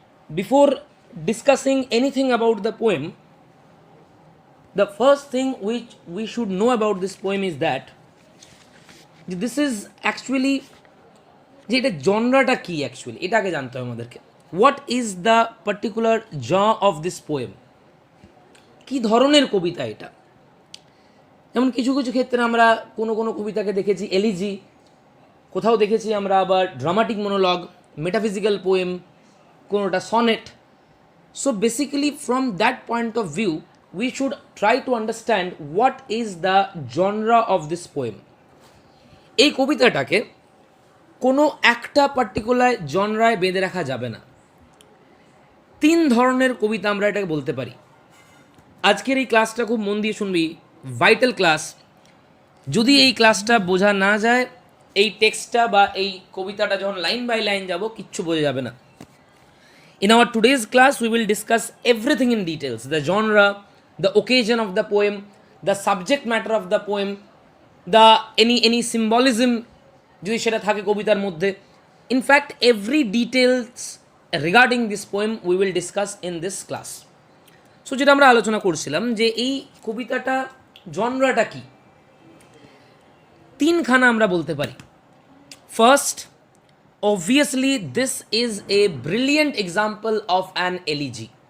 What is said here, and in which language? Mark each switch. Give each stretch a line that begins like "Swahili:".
English: Before discussing anything about the poem, the first thing which we should know about this poem is that this is actually
Bangla: যে এটা জনরাটা কি actually এটা আগে জানতে হবে আমাদেরকে।
English: what is the particular জ of this poem,
Bangla: কী ধরনের কবিতা এটা। যেমন কিছু কিছু ক্ষেত্রে আমরা কোনো কোনো কবিতাকে দেখেছি এলিজি, কোথাও দেখেছি আমরা আবার ড্রামাটিক মনোলগ, মেটাফিজিক্যাল পোয়েম, কোনোটা sonnet.
English: So basically from that point of view we should try to understand what is the genre of this poem.
Bangla: এই কবিতাটাকে কোনো একটা পার্টিকুলার জনরায় বেঁধে রাখা যাবে না। তিন ধরনের কবিতা আমরা এটাকে বলতে পারি। আজকের এই ক্লাসটা খুব মন দিয়ে শুনবি, ভাইটাল ক্লাস। যদি এই ক্লাসটা বোঝা না যায়, এই টেক্সটটা বা এই কবিতাটা যখন লাইন বাই লাইন যাব কিচ্ছু বোঝা যাবে না।
English: In our today's class we will discuss everything in details: the genre, the occasion of the poem, the subject matter of the poem, the any symbolism
Bangla: যদি সেটা থাকে কবিতার মধ্যে।
English: In fact every details regarding this poem we will discuss in this class.
Bangla: So যেটা আমরা আলোচনা করছিলাম যে এই কবিতাটা জনরাটা কি, তিনখানা আমরা বলতে পারি।
English: First, obviously this is a brilliant example of an elegy.